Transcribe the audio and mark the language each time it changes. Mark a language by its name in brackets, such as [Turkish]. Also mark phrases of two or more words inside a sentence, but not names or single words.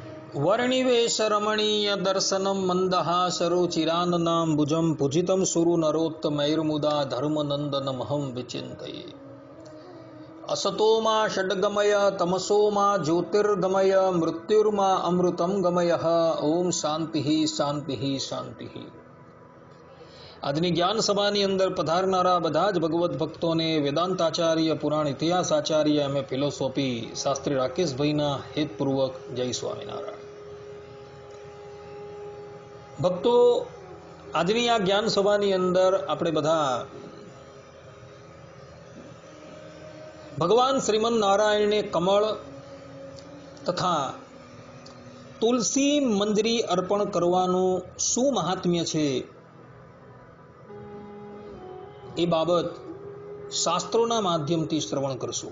[Sanskrit] वर्णिवेशरमणीय दर्शनं मन्दहासरुचिराननाम्बुजं भुजितं सुरु नरोत्तमैर्मुदा धर्मनन्दनमहं विचिन्तये। असतो मा षड्गमय तमसो मा ज्योतिर्गमय मृत्युर्मा अमृतं गमयः। ओम शांति शांति शांति। [Gujarati] આજની જ્ઞાન સભાની અંદર પધારનારા બધા જ ભગવત ભક્તોને વેદાંતાચાર્ય પુરાણ ઇતિહાસ આચાર્ય એમએ ફિલોસોફી શાસ્ત્રી રાકેશભાઈના હેતપૂર્વક જય સ્વામિનારાયણ। ભક્તો, આજની આ જ્ઞાન સભાની અંદર આપણે બધા ભગવાન શ્રીમન નારાયણને કમળ તથા તુલસી મંજરી અર્પણ કરવાનું શું મહાત્મ્ય છે એ બાબત શાસ્ત્રોના માધ્યમથી શ્રવણ કરશું।